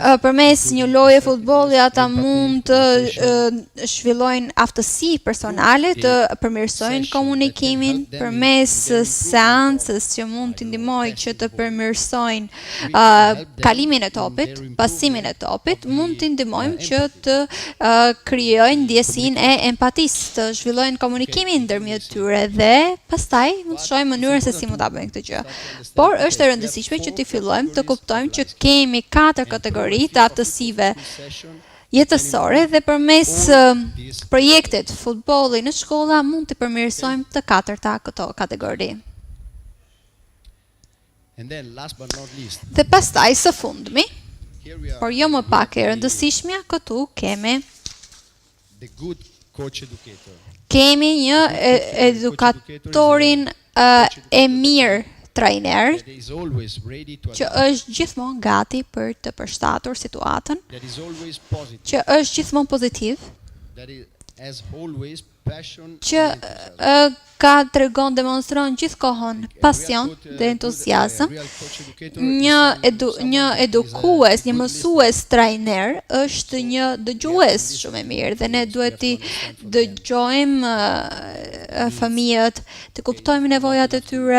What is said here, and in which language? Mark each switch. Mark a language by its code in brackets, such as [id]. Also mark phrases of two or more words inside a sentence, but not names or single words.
[sq] Përmes një loje futbolli ata mund të zhvillojnë aftësi personale, të përmirësojnë komunikimin përmes seancës që mund t'i ndihmojë që të përmirësojnë kalimin e topit, pasimin e topit, mund t'i ndihmojmë që të krijojnë ndjesinë e empatisë, të zhvillojnë komunikimin ndërmjet tyre dhe pastaj mund të shohim mënyrën se si mund ta bëjnë këtë gjë. Por është e rëndësishme që të fillojmë të kuptojmë që kemi 4 kategori të aftësive jetësore dhe përmes projektet futbolli në shkolla mund të përmirësojmë të 4 këto kategori. [en] And then last but not least, [sq] Dhe pastaj së fundmi, [en] here we are [sq] por jo më pak e rëndësishmja, këtu kemi [en] the good coach educator. [sq] një edukatorin e mirë trajner [en] That is always ready to [sq] që [en] adapt. [sq] është gjithmonë gati për të përshtatur situatën, [en] That is always positive. [sq] që është gjithmonë pozitiv, [en] That is has always passion. [sq] që ka tregon, demonstron gjithkohon pasion dhe entuziazëm. Një edukues, një mësues trajner është një dëgjues shumë e mirë dhe ne duhet të dëgjojmë fëmijët, të kuptojmë nevojat e tyre.